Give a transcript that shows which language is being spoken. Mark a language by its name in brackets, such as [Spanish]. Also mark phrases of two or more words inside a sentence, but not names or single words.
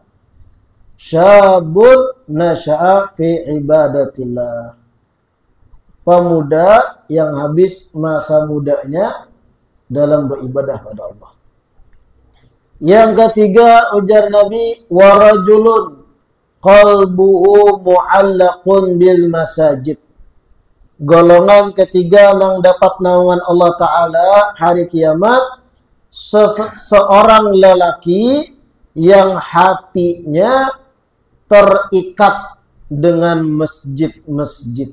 [Arabic] شاب نشأ في عبادة الله. [Indonesian] Pemuda yang habis masa mudanya dalam beribadah pada Allah. Yang ketiga ujar Nabi, [Arabic] ورجل قلبه معلق بالمساجد. [Indonesian] Golongan ketiga yang dapat naungan Allah Ta'ala hari kiamat, seorang lelaki yang hatinya terikat dengan masjid-masjid.